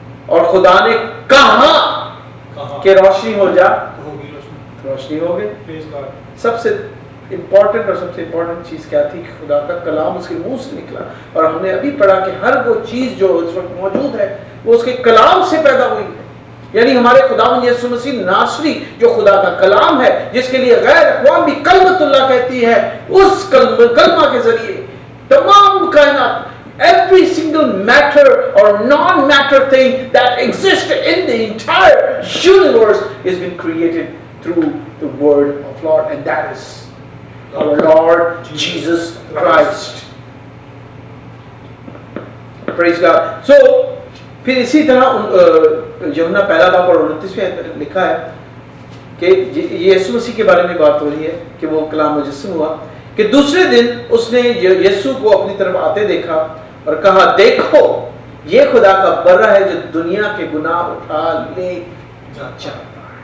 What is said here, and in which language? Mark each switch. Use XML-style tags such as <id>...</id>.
<hi>और खुदा ने कहा कि रोशनी हो जा, रोशनी हो गई। सबसे इंपॉर्टेंट और सबसे इंपॉर्टेंट चीज क्या थी? कि खुदा का कलाम उसके मुंह से निकला। और हमने अभी पढ़ा कि हर वो चीज जो इस वक्त मौजूद है वो उसके कलाम से पैदा हुई है। यानी हमारे खुदावंद यीशु मसीह नासरी जो खुदा का कलाम है, जिसके लिए गैर अक़वाम भी कलमतुल्लाह कहती है, उस कलमा के जरिए तमाम कायनात,</hi> <en>every single matter or non-matter thing that exists in the entire universe has been created through the word of Lord, and that is our Lord Jesus Christ. Praise God.</en> <hi>So फिर इसी तरह यूहन्ना 1 बाब और 29 लिखा है कि यीशु मसीह के बारे में बात हो रही है कि वो कलाम मुजस्सिम हुआ, कि दूसरे दिन उसने यीशु को अपनी तरफ आते देखा और कहा, देखो ये खुदा का बर्रा है जो दुनिया के गुनाह उठा ले जाता है।</hi>